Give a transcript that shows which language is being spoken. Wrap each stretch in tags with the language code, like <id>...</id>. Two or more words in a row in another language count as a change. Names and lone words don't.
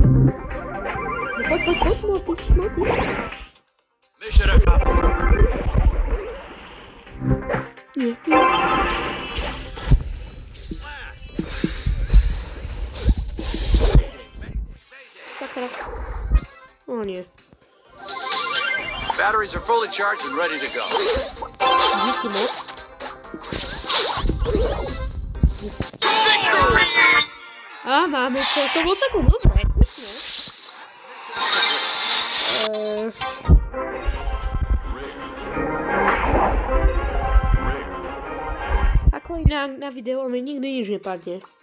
<sk>Poď, Mortis. Nie. Sakra. O nie.</sk> <en>Batteries are fully charged and ready to go.</en> <cs>Díky moc. A máme to.</cs> <sk>To bolo celkom dobré. Ako inak na videu mi nikdy nič nepadne.</sk>